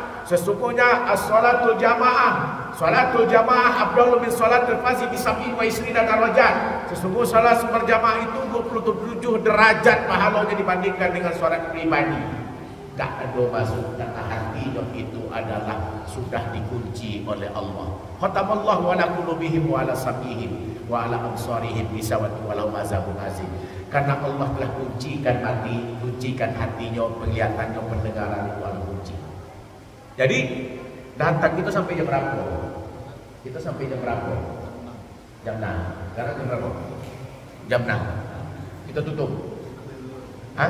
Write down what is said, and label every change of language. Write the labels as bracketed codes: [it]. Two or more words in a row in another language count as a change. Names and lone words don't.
[ar] Sesungguhnya الصلاة الجماعة صلاة الجماعة أفضل من صلاة الفرد ب 27 درجة. [id] Sesungguhnya salat berjamaah itu 27 derajat pahalanya dibandingkan dengan salat pribadi. Tak ada masuk dalam hati, itu adalah sudah dikunci oleh Allah. [ar] ختم الله على قلوبهم وعلى سمعهم وعلى أبصارهم غشاوة ولهم عذاب عظيم. [id] Karena Allah telah kuncikan hati, kuncikan hatinya, penglihatannya, pendengaran itu Allah kunci. Jadi datang kita sampai jam berapa? Kita sampai jam berapa? Jam 6. Sekarang jam berapa? Jam 6. Kita tutup. Hah?